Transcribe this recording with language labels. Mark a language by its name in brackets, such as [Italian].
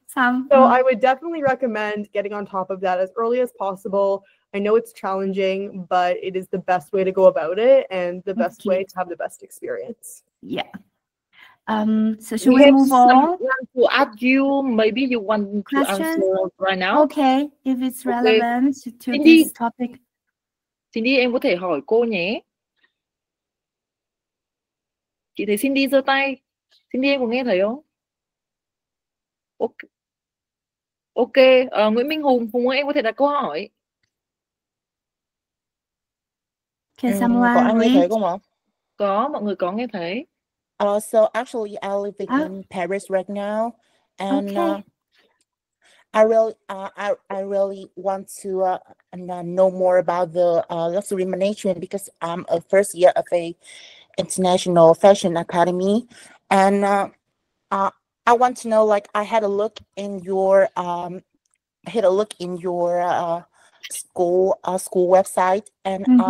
[English] So I would definitely recommend getting on top of that as early as possible. I know it's challenging, but it is the best way to go about it and the best way to have the best experience. Yeah. So should we move on? To ask you, maybe you want to answer right now. Okay, if it's relevant to Cindy, this topic. [Vietnamese] Cindy, em có thể hỏi cô nhé. Chị thấy Cindy giơ tay. Cindy, em có nghe thấy không? Ok. Nguyễn Minh Hùng, ơi, em có thể đặt câu hỏi. [English] Can someone [Vietnamese] có ai nghe thấy [English] read? [Vietnamese] không ạ? Có, mọi người có nghe thấy. [English] So actually, I live in Paris right now, and Okay. I really want to know more about the luxury management because I'm a first year of a international fashion academy, and I want to know, like, I had a look in your school website, and